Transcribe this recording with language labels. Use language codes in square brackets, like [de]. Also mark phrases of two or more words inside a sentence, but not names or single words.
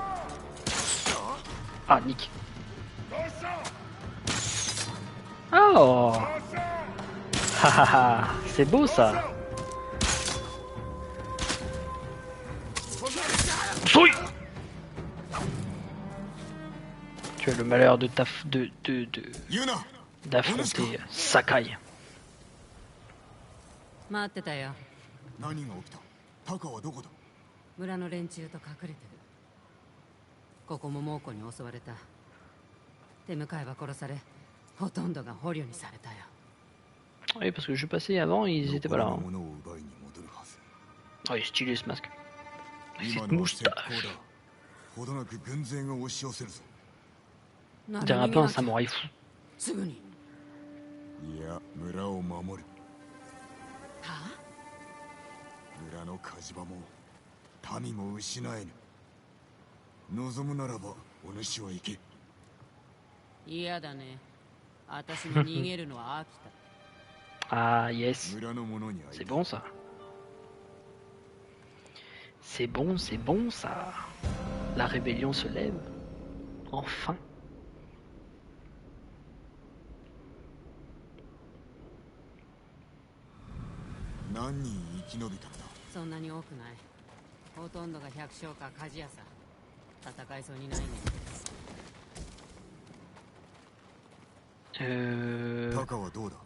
[fr] Ah, nick. Oh. Hahaha, c'est beau ça. Souille. Tu as le malheur de d'affronter Sakai. [ja] 待ってたよ。何が起きた？タカはどこだ？村の連中と隠れてる。ここも猛虎に襲われた。手向かいは殺され、ほとんどが捕虜にされたよ。 [fr] Oui, parce que je suis passé avant, ils étaient pas là. Hein. Oh, il est stylé ce masque. Cette moustache. On dirait un peu un samouraï fou. [ja] すぐに。いや、村を守る。はあ？村の火事場も民も失えぬ。望むならばお主は行け。嫌だね。私も逃げるのは飽きた。 [fr] Ah yes, c'est bon ça. C'est bon ça. La rébellion se lève. Enfin. [ja] そんなに多くない。ほとんどが百姓か鍛冶屋さ。戦いそうにないね。タカはどうだ？